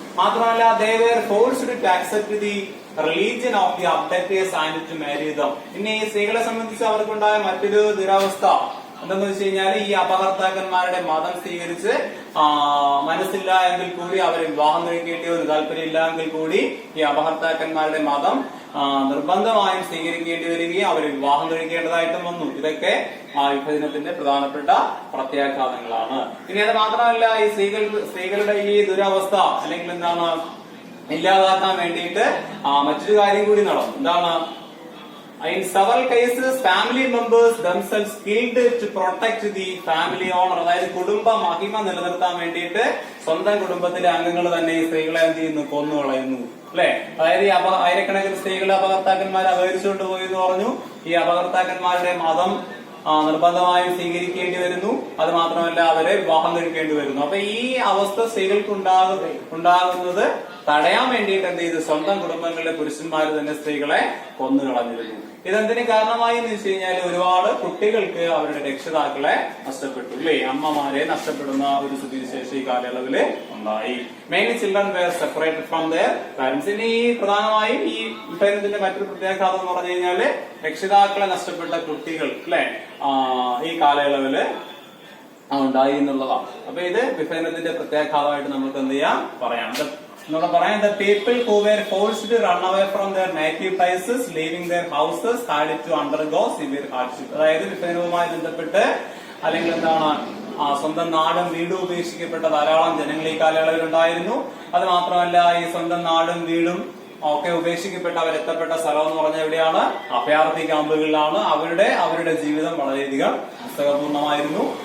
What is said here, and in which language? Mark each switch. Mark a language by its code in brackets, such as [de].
[en] മാത്രമല്ല, they were forced to accept the religion of the abductors and to marry them. [ml] പിന്നെ ഈ സ്ത്രീകളെ സംബന്ധിച്ച് അവർക്കുണ്ടായ മറ്റൊരു ദുരവസ്ഥ എന്തെന്ന് വെച്ച് കഴിഞ്ഞാൽ, ഈ അപഹർത്താക്കന്മാരുടെ മതം സ്വീകരിച്ച് മനസ്സില്ല എങ്കിൽ കൂടി അവരെ വിവാഹം കഴിക്കേണ്ടി വന്നു. താല്പര്യമില്ല എങ്കിൽ കൂടി ഈ അപഹർത്താക്കന്മാരുടെ മതം നിർബന്ധമായും സ്വീകരിക്കേണ്ടി വരികയും അവരെ വിവാഹം കഴിക്കേണ്ടതായിട്ടും വന്നു. ഇതൊക്കെ വിഭജനത്തിന്റെ പ്രധാനപ്പെട്ട പ്രത്യാഘാതങ്ങളാണ്. ഇനി അത് മാത്രമല്ല, ഈ സ്ത്രീകളുടെ ഈ ദുരവസ്ഥ അല്ലെങ്കിൽ എന്താണ് ഇല്ലാതാക്കാൻ വേണ്ടിയിട്ട് മറ്റൊരു കാര്യം കൂടി നടന്നു. എന്താണ്? [en] In several cases, family members themselves killed to protect the family honor. [ml] അതായത് കുടുംബ മഹിമ നിലനിർത്താൻ വേണ്ടിയിട്ട് സ്വന്തം കുടുംബത്തിലെ അംഗങ്ങൾ തന്നെ ഈ സ്ത്രീകളെ എന്ത് ചെയ്യുന്നു? കൊന്നുകളയുന്നു അല്ലെ. അതായത് ഈ ആയിരക്കണക്കിന് സ്ത്രീകളെ അപകർത്താക്കന്മാരെ അപഹരിച്ചുകൊണ്ട് പോയി എന്ന് പറഞ്ഞു. ഈ അപകർത്താക്കന്മാരുടെ മതം നിർബന്ധമായും സ്വീകരിക്കേണ്ടി വരുന്നു. അത് മാത്രമല്ല, അവരെ വിവാഹം കഴിക്കേണ്ടി വരുന്നു. അപ്പൊ ഈ അവസ്ഥ സ്ത്രീകൾക്ക് ഉണ്ടാകുന്നത് തടയാൻ വേണ്ടിയിട്ട് എന്ത് ചെയ്തു? സ്വന്തം കുടുംബങ്ങളിലെ പുരുഷന്മാർ തന്നെ സ്ത്രീകളെ കൊന്നുകളഞ്ഞിരുന്നു. ഇതെന്തിനു കാരണമായി എന്ന് വെച്ച് കഴിഞ്ഞാൽ, ഒരുപാട് കുട്ടികൾക്ക് അവരുടെ രക്ഷിതാക്കളെ നഷ്ടപ്പെട്ടു അല്ലേ, അമ്മമാരെ നഷ്ടപ്പെടുന്ന ഒരു സ്ഥിതിവിശേഷം ഈ കാലയളവില് ഉണ്ടായി. [en] Mainly children were separated from their parents. [ml] ഇനി പ്രധാനമായും ഈ വിഭജനത്തിന്റെ മറ്റൊരു പ്രത്യാഘാതം എന്ന് പറഞ്ഞു കഴിഞ്ഞാല്, രക്ഷിതാക്കളെ നഷ്ടപ്പെട്ട കുട്ടികൾ അല്ലെ ഈ കാലയളവില് ഉണ്ടായി എന്നുള്ളതാണ്. അപ്പൊ ഇത് വിഭജനത്തിന്റെ പ്രത്യാഘാതമായിട്ട് നമുക്ക് എന്ത് ചെയ്യാം പറയാം. എന്നോട് പറയാം, [en] the people who were forced to run away from their native places, leaving their houses, had to undergo severe hardship. [ml] അതായത് വിഭജനവുമായി ബന്ധപ്പെട്ട് അല്ലെങ്കിൽ എന്താണ് സ്വന്തം നാടും വീടും ഉപേക്ഷിക്കപ്പെട്ട ധാരാളം ജനങ്ങൾ ഈ കാലയളവിൽ ഉണ്ടായിരുന്നു. അത് മാത്രമല്ല, ഈ സ്വന്തം നാടും വീടും ഒക്കെ ഉപേക്ഷിക്കപ്പെട്ട അവരെത്തപ്പെട്ട സ്ഥലം എന്ന് പറഞ്ഞാൽ എവിടെയാണ്? അഭയാർത്ഥി ക്യാമ്പുകളിലാണ്. അവരുടെ ജീവിതം വളരെയധികം പുസ്തകപൂർണമായിരുന്നു.